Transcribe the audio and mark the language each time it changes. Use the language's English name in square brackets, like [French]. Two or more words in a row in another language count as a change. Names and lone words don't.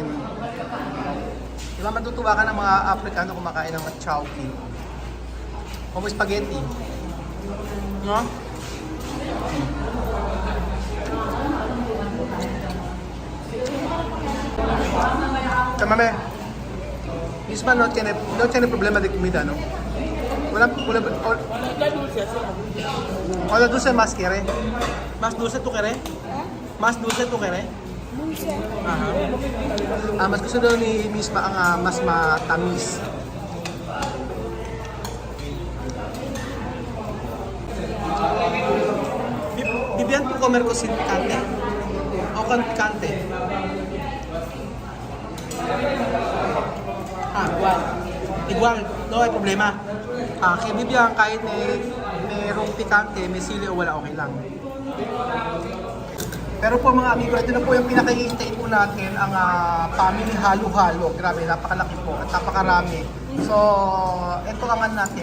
[Filipino] Diba matutuwa ka ng mga Afrikano kumakain ng chowki. O spaghetti. No? Chamame. [Spanish] Misma no tiene problema de comida, ¿no? Wala dulce más quiere. Más dulce tú quiere? Más dulce tú quiere? Dulce. Aha. [Filipino] Mas gusto daw ni Misma ang mas matamis. [Spanish] Vivian tú comer con sin picante? O con picante? Igual. Igual, no hay problema. [Filipino] Kay Vivian, kahit merong pikante, may sili o wala, okay lang. Pero po mga amigo, ito na po yung pinakihintay po natin, ang family halo-halo. Grabe, napakalaki po at napakarami. So, ito ang ano natin.